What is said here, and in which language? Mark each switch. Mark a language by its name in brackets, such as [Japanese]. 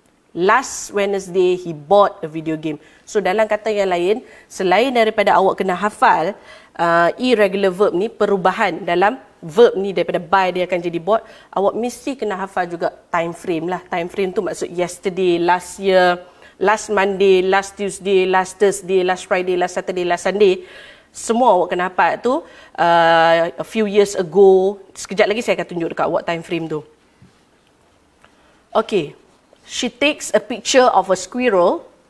[English] Last Wednesday, he bought a video game. [Malay] So, dalam kata yang lain, selain daripada awak kena hafal [English] irregular verb [Malay] ni, perubahan dalam verb ni daripada buy dia akan jadi bought, awak mesti kena hafal juga [English] time frame [Malay] lah. [English] Time frame [Malay] tu maksud [English] yesterday, last year, last Monday, last Tuesday, last Thursday, last Friday, last Saturday, last Sunday. [Malay] Semua awak kena hafal tu [English] a few years ago. [Malay] Sekejap lagi saya akan tunjuk dekat awak time frame tu. Okay, [English] she takes a picture of a squirrel.